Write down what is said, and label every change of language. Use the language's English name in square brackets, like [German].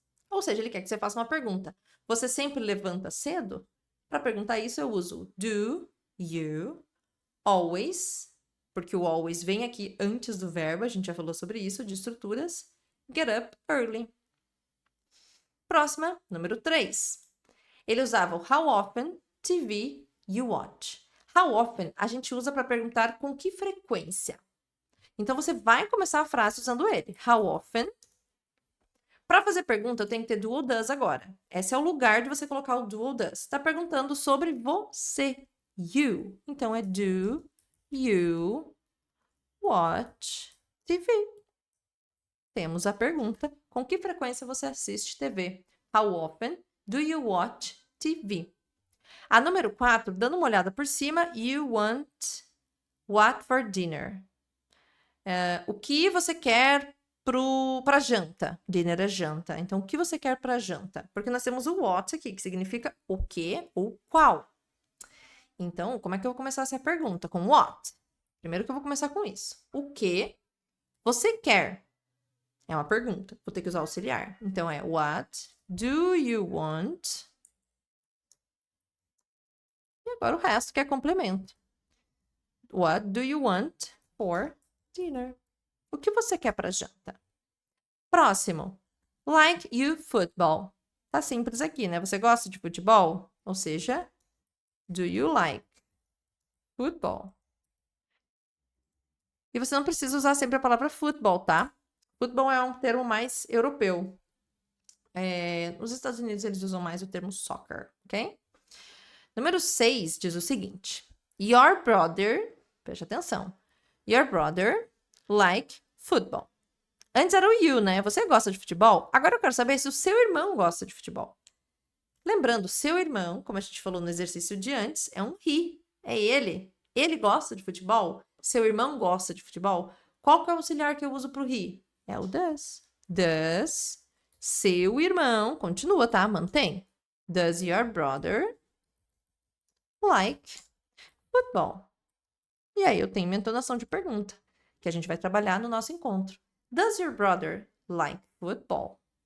[Portuguese] Ou seja, ele quer que você faça uma pergunta. Você sempre levanta cedo? Para perguntar isso, eu uso do, you, always, porque o always vem aqui antes do verbo, a gente já falou sobre isso, de estruturas. [English] Get up early. [Portuguese] Próxima, número 3. Ele usava o [English] how often TV you watch. [Portuguese] How often a gente usa para perguntar com que frequência. Então, você vai começar a frase usando ele. How often. Para fazer pergunta, eu tenho que ter do ou does agora. Esse é o lugar de você colocar o do ou does. Está perguntando sobre você. You. Então, é [English] do you watch TV? [Portuguese] Temos a pergunta. Com que frequência você assiste TV? [English] How often do you watch TV? [Portuguese] A número 4, dando uma olhada por cima, [English] you want what for dinner? [Portuguese] O que você quer para janta? Dinner é janta. Então, o que você quer para janta? Porque nós temos o [English] what [Portuguese] aqui, que significa o que ou qual. Então, como é que eu vou começar essa pergunta? Com what? Primeiro que eu vou começar com isso. O que você quer? É uma pergunta. Vou ter que usar auxiliar. [English] Então, é what do you want? [Portuguese] E agora o resto que é complemento. [English] What do you want for dinner? [Portuguese] O que você quer para janta? Próximo. [English] Like you football. [Portuguese] Tá simples aqui, né? Você gosta de futebol? [English] Ou seja, do you like football? [Portuguese] E você não precisa usar sempre a palavra futebol, tá? Futebol é um termo mais europeu. Nos Estados Unidos, eles usam mais o termo soccer, ok? Número 6 diz o seguinte. [English] Your brother, [Portuguese] preste atenção. [English] Your brother like football. [Portuguese] Antes era o you, né? Você gosta de futebol? Agora eu quero saber se o seu irmão gosta de futebol. Lembrando, seu irmão, como a gente falou no exercício de antes, é um he. É ele. Ele gosta de futebol? Seu irmão gosta de futebol? Qual que é o auxiliar que eu uso para o he? É o does. Does seu irmão, continua, tá? Mantém. [English] Does your brother like football? [Portuguese] E aí eu tenho minha entonação de pergunta, que a gente vai trabalhar no nosso encontro. [English] Does your brother like football?